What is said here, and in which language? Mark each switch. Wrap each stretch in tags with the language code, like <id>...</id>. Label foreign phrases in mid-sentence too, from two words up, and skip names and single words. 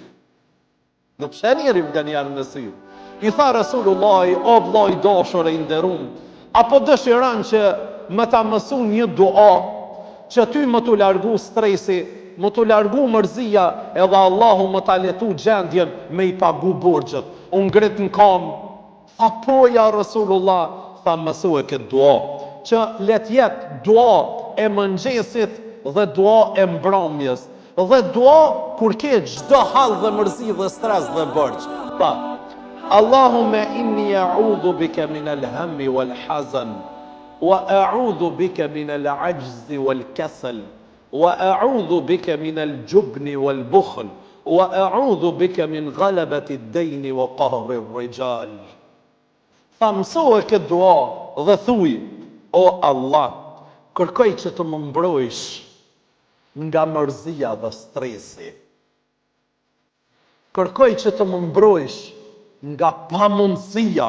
<sq>Nuk shë njeri nga njerë me sy. I tha Rasulullahi: "O vllai i dashur e i nderuar, apo dëshiron që më ta mëson një dua që ty më t'u largu stresi, më t'u largu mërzia, edhe Allahu më ta letu gjendjen me i pagu borxhet." Unë ngrit në kam. Tha: "Po</sq> <ar>يا رسول الله."</ar> <sq>Tha: "Mësoj këtë dua, që let jetë dua e mëngjesit dhe dua e mbrëmjes, dhe dua kur ke çdo hall dhe mërzi dhe stres dhe borxh." Tha:</sq> <ar>"اللهم إني أعوذ بك من الهم والحزن، وأعوذ بك من العجز والكسل، وأعوذ بك من الجبن والبخل، وأعوذ بك من غلبة الدين وقهر الرجال."</ar> <sq>Tha: "Mësoj këtë dua dhe thuj: O Allah, kërkoj që të më mbrojsh nga mërzia dhe stresi. Kërkoj që të më mbrojsh nga pamundësia.</sq>